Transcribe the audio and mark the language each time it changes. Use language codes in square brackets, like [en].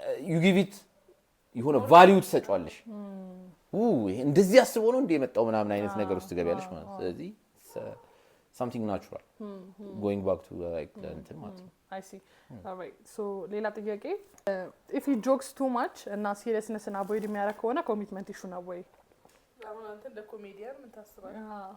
[en] you give it [am] የሆነ ቫልዩ ትሰጫለሽ እንደዚህ አስቦ ነው እንደ የመጣው ምናምን አይነት ነገር ውስጥ ገበያለሽ ማለት ስለዚህ [en] something natural going back to like the [am] እንትን ማለት ነው [en] I see all right so [am] ሌላ ጥያቄ [en] if he jokes too much እና seriousness-ን avoid [am] የሚያደርግ ከሆነ [en] commitment issue [am] ነው ወይ አሁን አንተ እንደ ኮሜዲያን ምን ታስባለህ